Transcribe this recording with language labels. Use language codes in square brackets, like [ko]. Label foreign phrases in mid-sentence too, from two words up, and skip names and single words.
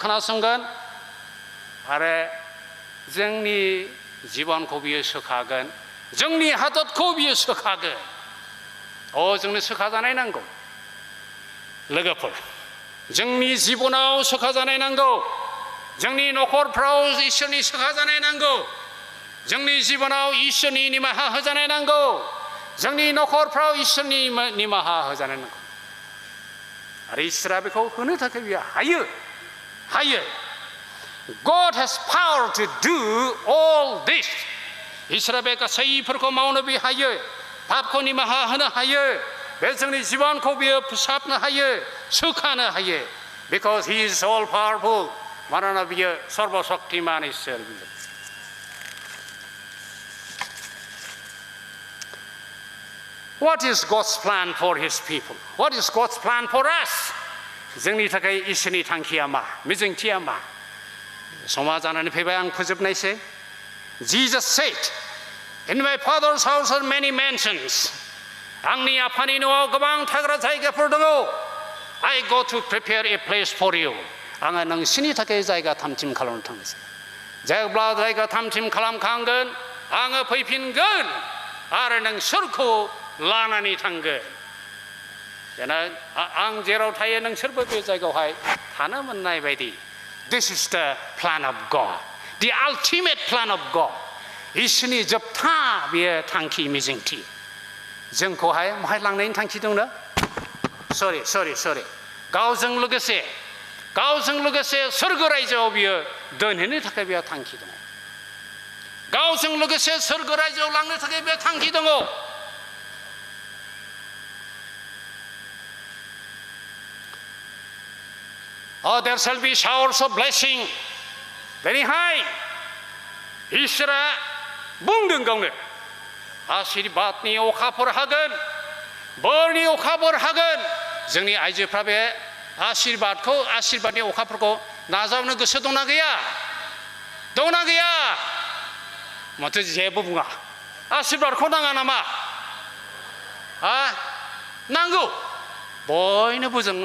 [brx] खोनासंगोन आरो जोंनि जिबनखौ बियो सोखागोन जोंनि हादरखौ बियो सोखागोन जोंनो सोखाजानाय नांगौ लोगोफोर जोंनि जिबनाव सोखाजानाय नांगौ जोंनि नखरफ्राव इसोरनि सोखाजानाय नांगौ जोंनि जिबनाव इसोरनि निमाहा होजानाय नांगौ जोंनि न'खरफ्राव इसोरनि निमाहा होजानो नांगौ आरो इसोरा बेखौ होनो थाखाय बियो हायो [en] God has power to do all this [brx] इसोरा बे गासैफोरखौ मावनो बे हायो पापखौ निमाहा होनो हायो बे जोंनि जिबनखौ बियो फोसाबनो हायो सुखानो हायो [en] because he is all powerful [brx] मानोना बियो सर्वशक्तिमान इसोर [en] What is God's plan for his people? What is God's plan for us? [brx] जोंनि थाखाय इसोरनि थांखिया मा मिजिंथिया मा समा जानानै फैबाय आं फोजोबनायसै [en] Jesus said In my father's house are many mansions [brx] आंनि आफानि न'आव गोबां थाग्रा जायगाफोर दङ [en] I go to prepare a place for you [brx] आङो नोंसिनि थाखाय जायगा थामथिम खालामनो थांनोसै जेब्ला जायगा थामथिम खालामखांगोन आङो फैफिनगोन आरो नोंसोरखौ लानानै थांगोन आं जेराव थायो नोंसोरबो बे जायगायावहाय थानो मोननाय बायदि [en] This is the plan of God the ultimate plan of God [brx] इसोरनि जोबथा बेयो थांखि मिजिंथि जोंखौहाय महाय लांनायनि थांखि दंनो सरि गावजों लोगोसे सोरगो रायजोआव बियो दोनहैनो थाखाय बेहा थांखि दङ गावजों लोगोसे सोरगो रायजोआव लांनो थाखाय बे थांखि दङ [en] Oh, there shall be showers of blessing very high. [brx] इसोरा बुंदों गावनो आशीर्वादनि अखाफोर हागोन बोरनि अखाफोर हागोन जोंनि आइजोफ्रा बे आशीर्वादनि अखाफोरखौ नाजावनो गोसो दंना गैया माथो जेबो बुङा आशीर्वादखौ नाङा नामा नांगौ बयनोबो जों